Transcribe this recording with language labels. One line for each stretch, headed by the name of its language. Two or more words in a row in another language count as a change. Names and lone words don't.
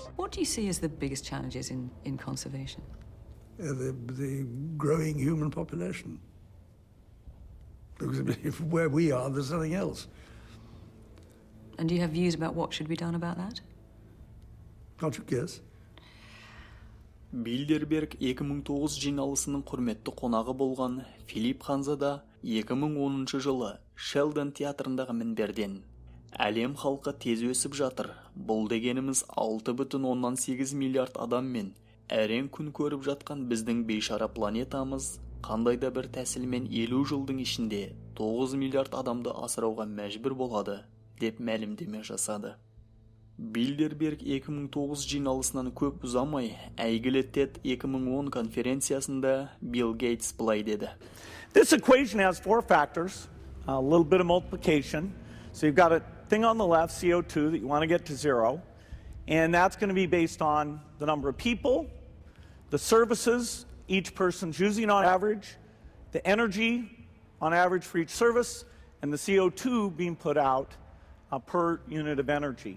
English: What do you see as the biggest challenges in conservation? The growing human population. Because where we are, there's nothing else. And do you have views about what should be done about that? Can't you guess?
Kazakh: Билдерберг 2009 жиналысының құрметті қонағы болған Филипп Ханзада 2010 жылы Шелдон театрындағы мінберден «Әлем халқы тез өсіп жатыр. Бұл дегеніміз 6,8 миллиард адаммен әрең күн көріп жатқан біздің бейшара планетамыз қандайда бір тәсілмен 50 жылдың ішінде 9 миллиард адамды асырауға мәжбүр болады» деп мәлімдеме жасады. Билдерберг 2009 жиналысынан көп ұзамай, әйгілі TED 2010 конференциясында Билл Гейтс былай деді.
English: This equation has four factors, a little bit of multiplication. So you've got a thing on the left, CO2, that you want to get to zero. And that's going to be based on the number of people, the services each person's using on average, the energy on average for each service, and the CO2 being put out per unit of energy.